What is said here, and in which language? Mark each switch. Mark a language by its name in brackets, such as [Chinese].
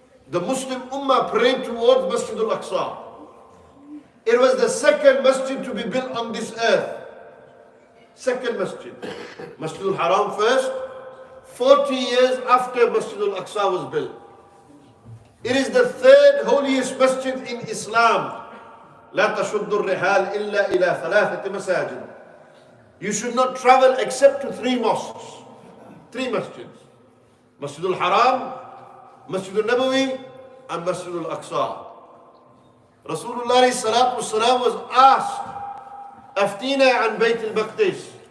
[English] The Muslim Ummah prayed towards Masjid al-Aqsa. It was the second masjid to be built on this earth. Second masjid. Masjid al-Haram first, 40 years after Masjid al-Aqsa was built. It is the third holiest masjid in Islam. [Arabic] لا تشد الرحال إلا إلى ثلاثة مساجد. [English] You should not travel except to 3 mosques, 3 masjids. Masjid al-Haram, Masjid al-Nabawi, and Masjid al-Aqsa. Rasulullah sallallahu alaihi wasallam was asked, [Arabic] Aftina an Bayt al-Maqdis.